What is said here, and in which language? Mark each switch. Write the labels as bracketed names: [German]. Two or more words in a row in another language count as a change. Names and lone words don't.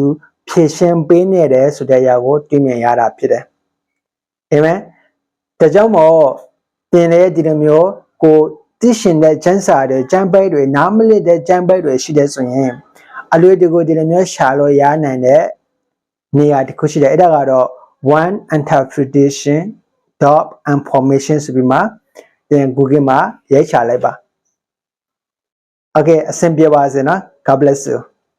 [Burmese] ဖြည့်ရှင်းပေးနေတယ်ဆိုတဲ့အရာကိုတွေ့မြင်ရတာဖြစ်တယ်။အာမင်။ဒါကြောင့်မို့သင်လည်းဒီလိုမျိုးကိုသိရှင်တဲ့ကျမ်းစာတွေကျမ်းပိုက်တွေနားမလည်တဲ့ကျမ်းပိုက်တွေရှိတဲ့ဆိုရင်အလွယ်တကူဒီလိုမျိုးရှာလို့ရနိုင်တဲ့နေရာတစ်ခုရှိတယ်။အဲ့ဒါကတော့ [English] one interpretation dot information [Burmese] ဆိုပြီးမှသင် Google မှာရိုက်ချလိုက်ပါ။ Okay အဆင်ပြေပါစေနော် [English] God bless you